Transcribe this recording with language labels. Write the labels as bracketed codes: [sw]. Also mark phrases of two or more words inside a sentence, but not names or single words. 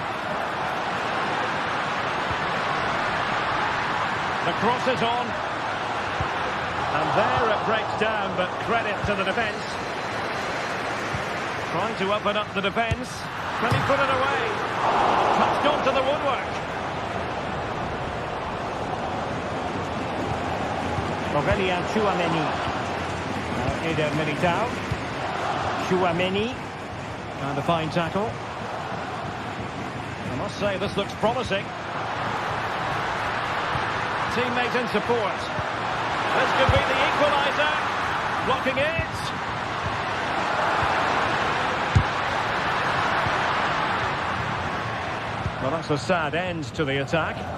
[en] The cross is on. And there it breaks down, but credit to the defence. Trying to open up the defence. Can he put it away? Touched onto the woodwork. Aurelien Tchouameni. Eder Militao. Tchouameni. And a fine tackle. I must say, this looks promising. Teammate in support. This could be the equaliser. Blocking it. Well, that's a sad end to the attack.